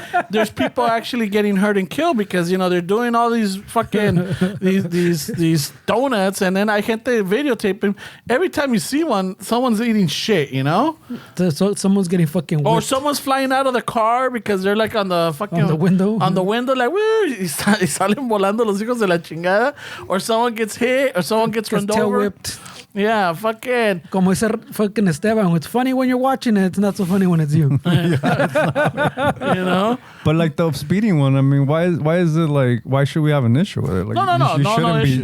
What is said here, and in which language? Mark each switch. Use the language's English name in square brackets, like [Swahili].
[English] There's people actually getting hurt and killed because they're doing all these fucking these donuts, and then I can't videotape them. Every time you see one, someone's eating shit. So someone's getting fucking whipped. Or someone's flying out of the car because they're like on the fucking on the window, like woo, [Spanish] y salen volando los hijos de la chingada. [English] Or someone gets hit, or someone gets run tail over. whipped. Yeah, fucking. [Spanish] Como ese fucking Esteban. [English] It's funny when you're watching it. It's not so funny when it's you. But like the speeding one, I mean, why is it like? Why should we have an issue with it? Like, no issue.